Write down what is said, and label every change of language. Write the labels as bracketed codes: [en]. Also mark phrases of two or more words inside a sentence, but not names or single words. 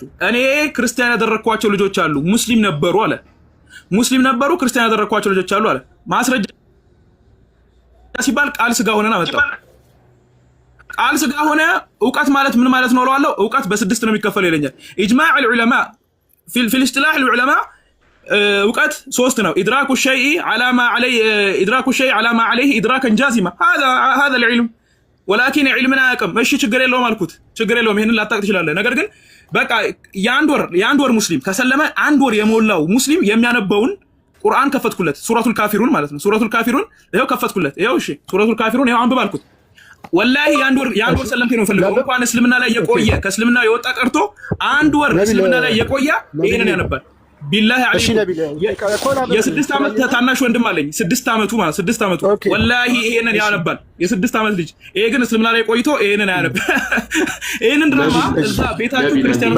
[am] እኔ ክርስቲያን ያደረኳቸው ልጆች አሉ፣ ሙስሊም ነበሩ አለ። ሙስሊም ነበሩ፣ ክርስቲያን ያደረኳቸው ልጆች አሉ አለ። ማስረጃ ሲባል ቃል ስጋ ሆነና መጣው። ቃል ስጋ ሆነ እውቀት ማለት ምን ማለት ነው እለዋለሁ። እውቀት በ6 ነው የሚከፈለው ይለኛል። [ar] ኢጅማዕ العلماء في الاصطلاح العلماء [am] እውቀት 3 ነው። [ar] ኢድራኩ الشيء على ما عليه ادراكا جازما هذا العلم ولكن علمنا [am] ያቀም እሺ ችግር የለውም አልኩት። ችግር የለውም ይሄንን ላታቅ ትችላለህ። ነገር ግን በቃ የአንድ ወር ሙስሊም ከሰለመ 1 ወር የሞላው ሙስሊም የሚያነበውን ቁርአን ከፈትኩለት። ሱረቱል ካፊሩን ማለት ነው። ሱረቱል ካፊሩን ይሄው ከፈትኩለት። ይሄው እሺ ሱረቱል ካፊሩን ይሄው አንብብ አልኩት። ወላሂ የአንድ ወር ሰለምቴ ነው ፈልገው። እንኳን እስልምና ላይ የቆየ ከእስልምና የወጣ ቀርቶ 1 ወር እስልምና ላይ የቆየ ይሄንን ያነባል። [ar] بالله عليكم [am] የ6 ዓመት ታናሽ ወንድም አለኝ። 6 ዓመቱ ማለት 6 ዓመቱ ወላሂ ይሄንን ያነባል። የ6 ዓመት ልጅ። ይሄ ግን እስልምና ላይ ቆይቶ ይሄንን ያነብ። ይሄንን ድራማ እዛ ቤታችሁ ክርስቲያኖች